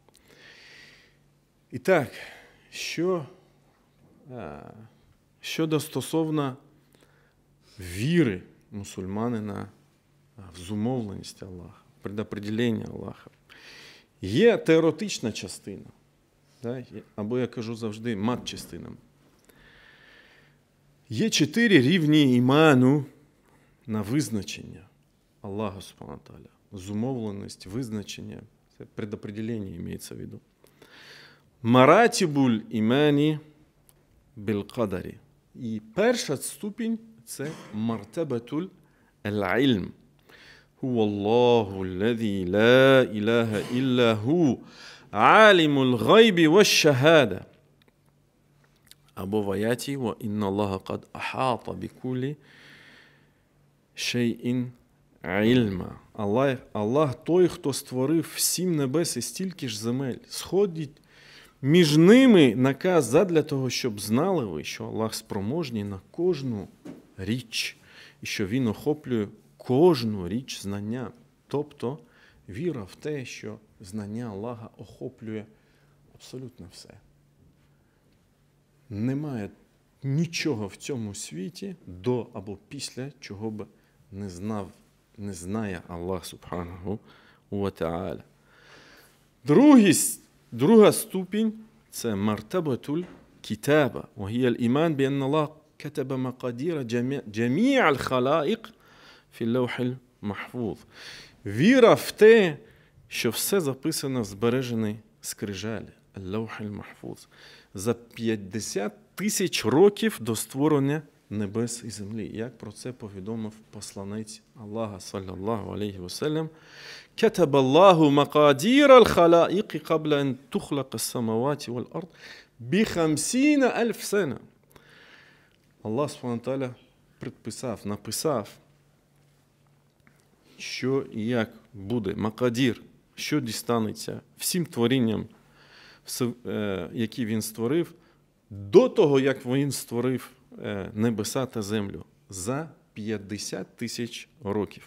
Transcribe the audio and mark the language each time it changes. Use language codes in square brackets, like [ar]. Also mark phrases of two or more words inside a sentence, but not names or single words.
[uk] І так, щодо стосовно віри мусульманина в зумовленість Аллаха, предопределення Аллаха, є теоретична частина, да? Або я кажу завжди мат-частина. Є 4 рівні іману на визначення Аллаха [ar] سبحانه وتعالى. [uk] Зумовленість, визначення, це предопределення мається в виду. [ar] مراتب الإيمان بالقدر. [uk] І перша ступінь – це [ar] مرتبة العلم. هو الله الذي لا إله إلا هو عالم الغيب والشهادة. [uk] Або в аяті [ar] «وإن الله قد أحاط بكل شيء علما». [uk] Аллах той, хто створив 7 небес і стільки ж земель. Сходить між ними наказ задля того, щоб знали ви, що Аллах спроможний на кожну річ, і що Він охоплює кожну річ знання. Тобто віра в те, що знання Аллаха охоплює абсолютно все. Немає нічого в цьому світі до або після, чого б не знає Аллах [ar] سبحانه وتعالى. [uk] Друга ступінь – це [ar] مرتبة الكتابة. وهي الإيمان بأن الله كتب مقادير جميع الخلائق في اللوح المحفوظ. [uk] Віра в те, що все записано в збереженій скрижалі, [ar] اللوح المحفوظ, [uk] за 50 тисяч років до створення небес і землі. Як про це повідомив посланець Аллаха, [ar] صلى الله عليه وسلم, كتب الله مقادير الخلائق قبل أن تخلق السماوات والأرض ب50,000 سنة. [uk] Аллах [ar] سبحانه وتعالى [uk] написав, що і як буде макадір, що дістанеться всім творінням, які він створив, до того, як він створив небеса та землю, за 50 тисяч років.